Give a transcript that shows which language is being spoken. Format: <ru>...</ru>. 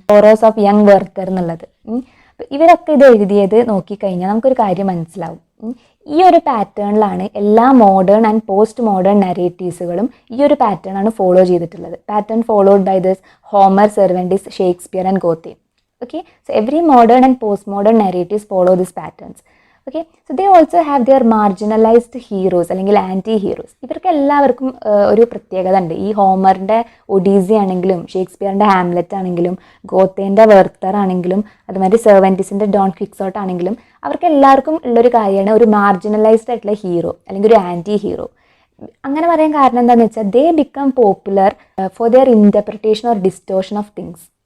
<ml>Sorrows of young വെർത്തർ എന്നുള്ളത്. ഇവരൊക്കെ ഇത് എഴുതിയത് നോക്കിക്കഴിഞ്ഞാൽ നമുക്കൊരു കാര്യം മനസ്സിലാവും. ഈ ഒരു പാറ്റേണിലാണ് എല്ലാ മോഡേൺ ആൻഡ് പോസ്റ്റ് മോഡേൺ നരേറ്റീവ്സുകളും ഈ ഒരു പാറ്റേണാണ് ഫോളോ ചെയ്തിട്ടുള്ളത്.</ml> <en>Pattern followed by this Homer, Cervantes, Shakespeare and Goethe. Okay, so every modern and postmodern narratives follow these patterns. Okay, so they also have their marginalized heroes അല്ലെങ്കിൽ anti heroes.</en> <ml>ഇവർക്ക് എല്ലാവർക്കും ഒരു പ്രത്യേകത ഉണ്ട്. ഈ ഹോമറിൻ്റെ ഒഡീസി ആണെങ്കിലും ഷേക്സ്പിയറിൻ്റെ ഹാംലെറ്റ് ആണെങ്കിലും ഗോത്തേൻ്റെ വെർത്തർ ആണെങ്കിലും അതുമാതിരി സെർവൻറ്റിസിൻ്റെ ഡോൺ ക്വിക്സോട്ട് ആണെങ്കിലും അവർക്ക് എല്ലാവർക്കും ഉള്ളൊരു കാര്യമാണ് ഒരു മാർജിനലൈസ്ഡ് ആയിട്ടുള്ള ഹീറോ അല്ലെങ്കിൽ ഒരു ആൻറ്റി ഹീറോ. അങ്ങനെ പറയാൻ കാരണം എന്താണെന്ന് വെച്ചാൽ</ml> <en>They become popular for their interpretation or distortion of things.</en>